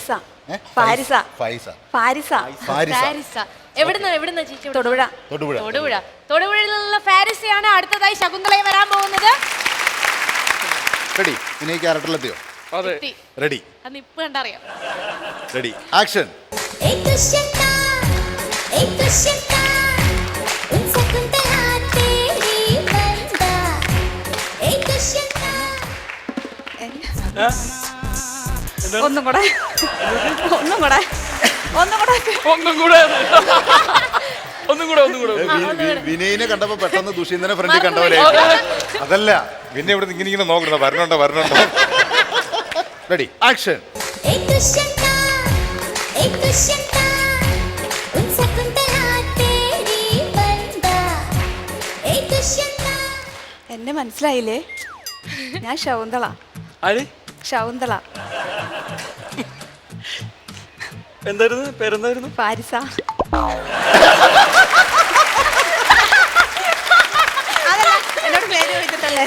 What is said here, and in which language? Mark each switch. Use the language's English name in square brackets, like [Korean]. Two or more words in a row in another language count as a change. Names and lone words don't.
[Malayalam] തൊടുപുഴയിലുള്ള ഫാരിസയാണ് അടുത്തതായി ശകുന്തളയെ വരാൻ പോകുന്നത്. റെഡി? വിനയ് ക്യാരക്ടറിലെത്തിയോ? അതെ റെഡി. അത് ഇപ്പൊ കണ്ടറിയാം. റെഡി, ആക്ഷൻ. एक दुष्यंत उन शकुंतला तेरी बंदा एक दुष्यंत ഒന്നും കൂടെ ഒന്നും കൂടെ ഒന്നും കൂടെ ഒന്നും കൂടെ ഒന്നും കൂടെ ഒന്നും കൂടെ വിനയിനെ കണ്ടപ്പോ പെട്ടെന്ന് ദുഷ്യന്തനെ ഫ്രണ്ടിൽ കണ്ട പോലെ. അതല്ല പിന്നെ ഇവിടെ ഇങ്ങനെ നോക്കണ്ട വരണുണ്ടോ. റെഡി, ആക്ഷൻ. एक दुष्यंत उन शकुंतला तेरी बंदा एक दुष्यंत എന്നെ മനസ്സിലായില്ലേ? ഞാൻ ശകുന്തള. ആര്? ശകുന്തള. എന്തായിരുന്നു പേരെന്തായിരുന്നു? പാരിസ. എന്നോട് പേര് ചോദിച്ചിട്ടല്ലേ?